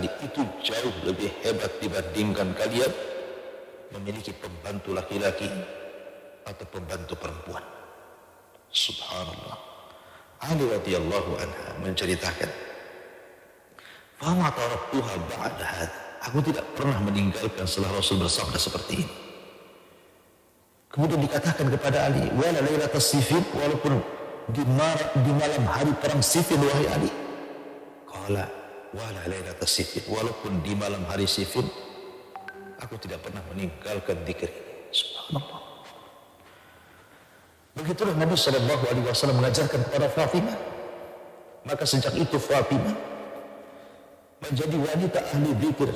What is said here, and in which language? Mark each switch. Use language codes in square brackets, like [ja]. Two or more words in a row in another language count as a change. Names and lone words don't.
[id] Itu jauh lebih hebat dibandingkan kalian memiliki pembantu laki-laki atau pembantu perempuan. Subhanallah. [ar] علي رضي الله عنها menceritakan, "فما تركتها بعد هذا." [id] Aku tidak pernah meninggalkan setelah Rasul bersabda seperti ini. Kemudian dikatakan kepada Ali, [ar] "ولا ليلة صفين," [id] walaupun di malam hari perang Siffin, wahai Ali. [ar] قال ولا ليلة صفين, [id] walaupun di malam hari Siffin aku tidak pernah meninggalkan zikir ini. Subhanallah. Begitulah Nabi SAW mengajarkan kepada Fatimah. Maka sejak itu Fatimah menjadi wanita ahli zikir.